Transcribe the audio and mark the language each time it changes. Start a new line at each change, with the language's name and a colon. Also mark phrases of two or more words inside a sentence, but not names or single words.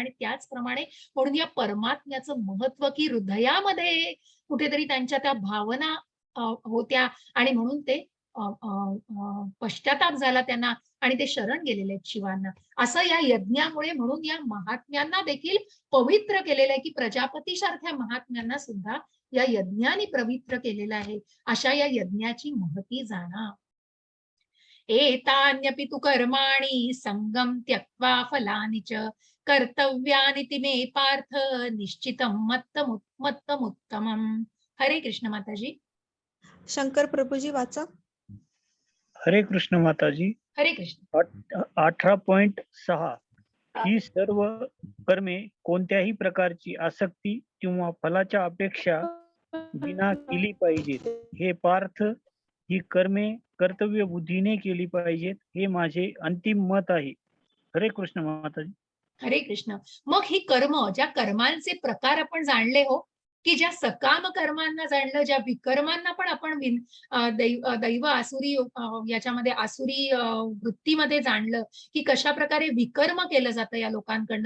Marathi: आणि त्याचप्रमाणे म्हणून या परमात्म्याचं महत्व, की हृदयामध्ये कुठेतरी त्यांच्या त्या भावना होत्या, आणि म्हणून ते पश्चाताप झाला त्यांना, आणि ते शरण गेलेले आहेत शिवांना. असं या यज्ञामुळे, म्हणून या महात्म्यांना देखील पवित्र केलेलं आहे, की प्रजापती सारख्या महात्म्यांना सुद्धा या यज्ञाने पवित्र केलेलं आहे. अशा या यज्ञाची महती जाणा.
Sanskrit: एतान्यपि तु कर्माणि संगम त्यक्त्वा फलानि च कर्तव्यानि ति मे पार्थ निश्चितं मत्तमुत्तमम्.
Marathi: हरे कृष्ण माताजी. शंकर प्रभूजी वाचा. हरे कृष्ण माताजी. हरे कृष्ण. 18.6 ही सर्व कर्मे कोणत्याही प्रकारची आसक्ती किंवा फलाच्या अपेक्षा विना केली पाहिजेत. हे पार्थ, ही कर्मे कर्तव्य बुद्धीने केली पाहिजेत, हे माझे अंतिम मत आहे. हरे कृष्ण माताजी. हरे कृष्ण. मग ही कर्म, ज्या कर्मांचे प्रकार आपण जाणले, हो, की ज्या सकाम कर्मांना जाणलं, ज्या विकर्मांना पण आपण दैव आसुरी याच्यामध्ये आसुरी वृत्तीमध्ये जाणलं, की कशा प्रकारे विकर्म केलं जातं या लोकांकडनं.